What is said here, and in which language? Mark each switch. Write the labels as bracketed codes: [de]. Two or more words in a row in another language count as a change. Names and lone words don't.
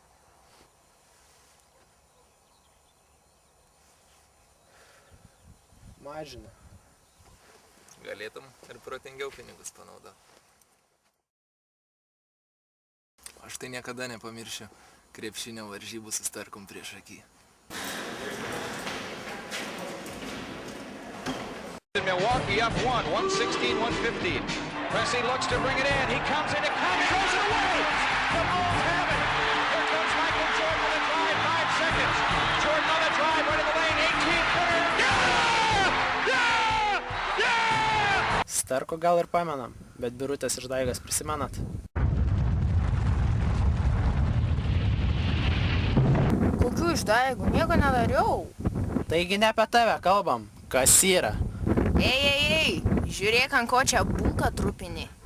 [lt] Mažina. Galėtum ir protingiau pinigus panaudoti. Aš tai niekada nepamiršiu krepšinio varžybų su Starkum prieš akį. [en] Milwaukee up 116-115. Pressey looks to bring it in. He comes in, it comes, throws it away. The Bulls have it. Here comes Michael Jordan with a drive, 5 seconds. Jordan on the drive, right in the lane, 18-footer. Yeah! [lt] Starko gal ir pamenam, bet Birutės išdaigas prisimenat? Kokių išdaigų? Nieko nedariau. Taigi ne apie tave kalbam, kas yra. Ei, žiūrėk, ant ko čia bulką trupini.